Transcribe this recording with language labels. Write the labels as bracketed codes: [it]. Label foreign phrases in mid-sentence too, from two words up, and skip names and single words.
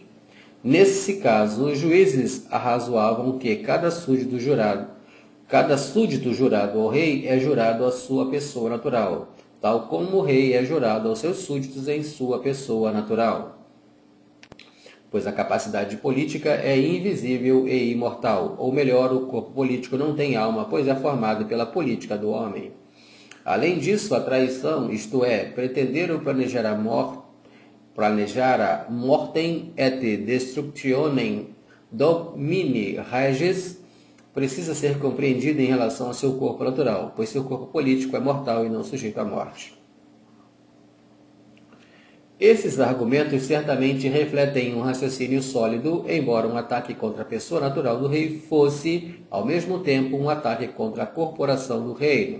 [pt] Nesse caso, os juízes arrazoavam que cada súdito jurado ao rei é jurado à sua pessoa natural, tal como o rei é jurado aos seus súditos em sua pessoa natural, pois a capacidade política é invisível e imortal, ou melhor, o corpo político não tem alma, pois é formado pela política do homem. Além disso, a traição, isto é, pretender ou planejar a [la] mortem et destructionem domini regis, [pt] precisa ser compreendida em relação ao seu corpo natural, pois seu corpo político é mortal e não sujeito à morte. Esses argumentos certamente refletem um raciocínio sólido, embora um ataque contra a pessoa natural do rei fosse, ao mesmo tempo, um ataque contra a corporação do reino.